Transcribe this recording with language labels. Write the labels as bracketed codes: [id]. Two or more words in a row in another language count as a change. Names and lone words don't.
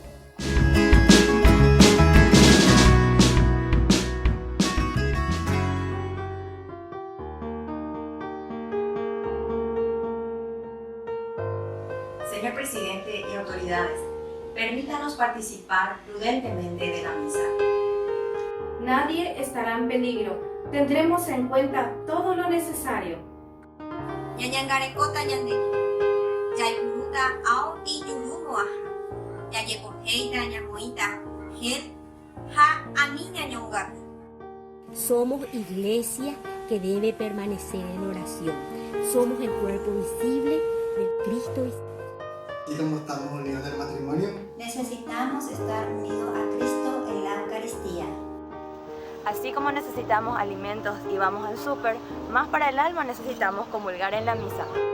[es] Señor presidente y autoridades, permítanos participar prudentemente de la misa. Nadie estará en peligro. Tendremos en cuenta todo lo necesario. [gn] Ñañangarekota ñande, yaipuruta auti yurumoa, yayekoheita ñamoita, gel, ha aniña ñongaku. [es] Somos iglesia que debe permanecer en oración. Somos el cuerpo visible de Cristo. Así como estamos unidos en el matrimonio, necesitamos estar unidos a Cristo en la Eucaristía. Así como necesitamos alimentos y vamos al súper, más para el alma necesitamos comulgar en la misa.